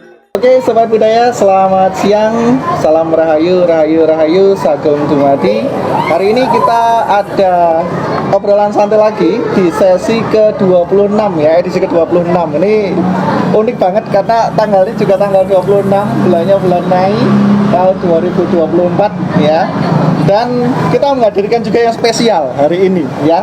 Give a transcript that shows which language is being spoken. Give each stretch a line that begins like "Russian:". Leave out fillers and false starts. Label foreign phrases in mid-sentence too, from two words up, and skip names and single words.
Indonesian: Oke, Sobat Budaya, selamat siang.
Javanese: Salam Rahayu, Rahayu, Rahayu, Sagom Dumadi.
Indonesian: Hari ini kita ada obrolan santai lagi di sesi ke-26 ya, edisi ke-26. Ini unik banget karena tanggalnya juga tanggal 26, bulannya bulan Mei tahun 2024 ya. Dan kita menghadirkan juga yang spesial hari ini ya.